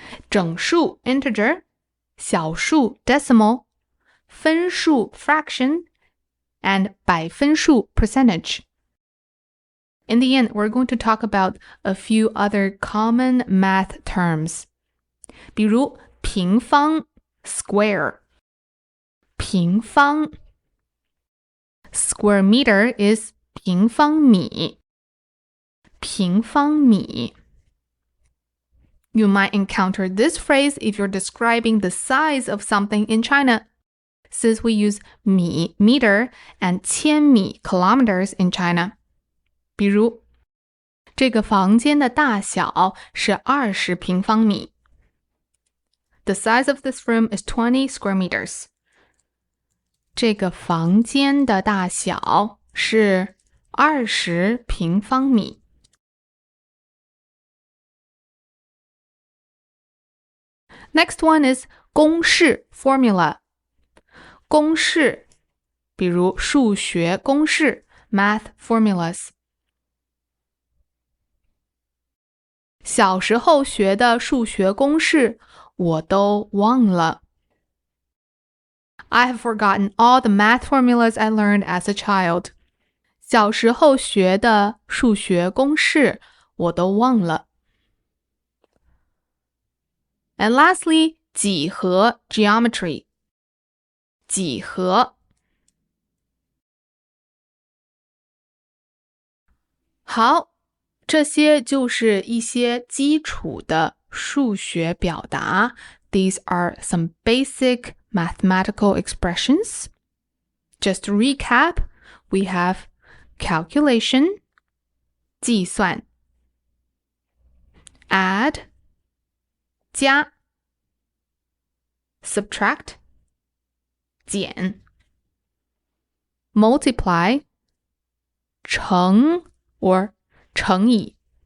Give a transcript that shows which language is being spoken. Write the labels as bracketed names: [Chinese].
[English] 整数 integer, 小数 decimal, 分数 fraction, and 百分数 percentage. In the end, we're going to talk about a few other common math terms. [Chinese] 比如平方 square. [English] 平方 Square meter is 平方米. 平方米 You might encounter this phrase if you're describing the size of something in China, since we use 米 meter and 千米 kilometers in China. [Chinese] 比如这个房间的大小是20平方米. [English] The size of this room is 20 square meters. [Chinese] 这个房间的大小是20平方米. [English] Next one is 公式 formula. [Chinese] 公式比如数学公式 [English] math formulas. [Chinese] 小时候学的数学公式我都忘了. [English] I have forgotten all the math formulas I learned as a child. [Chinese] 小时候学的数学公式我都忘了. [English] And lastly, 几何 geometry. [Chinese] 几何好这些就是一些基础的数学表达. [English] These are some basic mathematical expressions. Just to recap, we have calculation, 计算, add, 加, subtract, 减, multiply, 乘 or 乘以